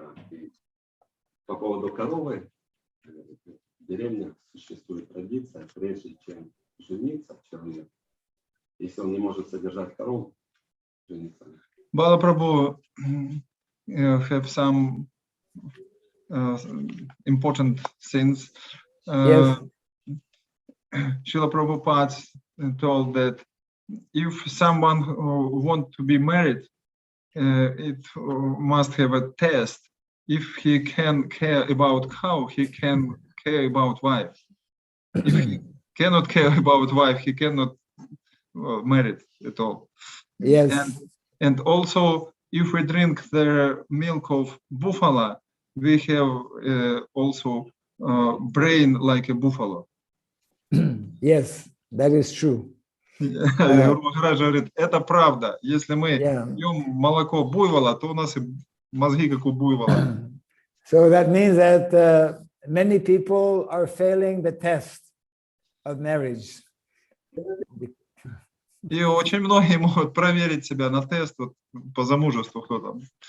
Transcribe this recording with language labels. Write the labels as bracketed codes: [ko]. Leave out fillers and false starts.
[ru] И по поводу коровы, в деревнях существует традиция, прежде чем жениться человек, если он не может содержать корову, жениться. [en] Bala Prabhu have some important things. Yes. Srila Prabhupada told that if someone wants to be married, it must have a test. If he can care about cow, he can care about wife. If he cannot care about wife, he cannot marry at all. Yes. And also, if we drink the milk of buffalo, we have also brain like a buffalo. Yes, that is true. [ru] Гуру Махарадж говорит, это правда. Если мы [en] Yeah. [ru] пьем молоко буйвола, то у нас и мозги как у буйвола. [en] So that means that many people are failing the test of marriage. [ru] И очень многие могут проверить себя на тест вот, по замужеству, кто там.